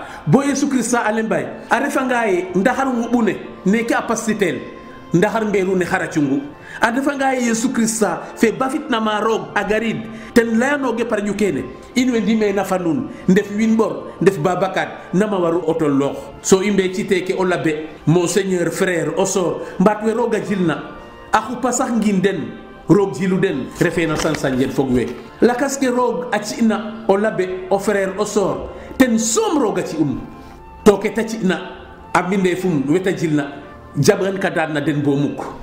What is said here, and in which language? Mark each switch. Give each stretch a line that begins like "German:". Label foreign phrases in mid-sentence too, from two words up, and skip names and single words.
Serer: bo yesu krista alembay a refanga ye ndaxar ngubune neke a pastitel ndaxar mberu ne xaracungu a refanga ye yesu krista fe bafitna ma roog a garid ten layanoge parñu kene in we ndime na fa nun ndef win bor ndef babakat nama waru otol loox so i mbe citeke o labe monseigneur frère o sor mbat we roga jilna a xupa sax ngin den roog jilu den refe na sansanjen fog we lakas ke roog a ci'na o labe o frère o sor ten soom roog a ci'un to ke ta ci'na a mbindefum weta jilna jaɓan ka daan na den bo mukk